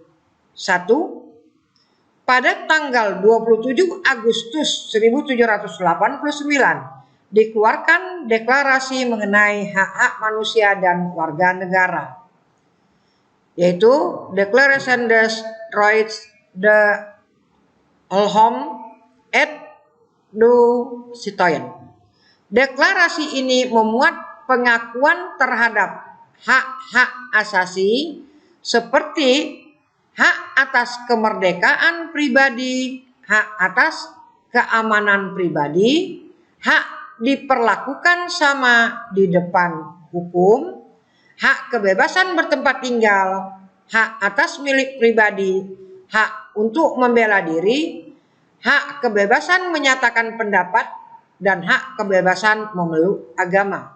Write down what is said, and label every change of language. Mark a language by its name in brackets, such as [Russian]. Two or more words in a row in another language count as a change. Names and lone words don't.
[Indonesian] 1. Pada tanggal 27 Agustus 1789 dikeluarkan deklarasi mengenai hak-hak manusia dan warga negara, yaitu Declaration des Droits de l'Homme et du Citoyen. Deklarasi ini memuat pengakuan terhadap hak-hak asasi seperti hak atas kemerdekaan pribadi, hak atas keamanan pribadi, hak diperlakukan sama di depan hukum, hak kebebasan bertempat tinggal, hak atas milik pribadi, hak untuk membela diri, hak kebebasan menyatakan pendapat, dan hak kebebasan memeluk agama.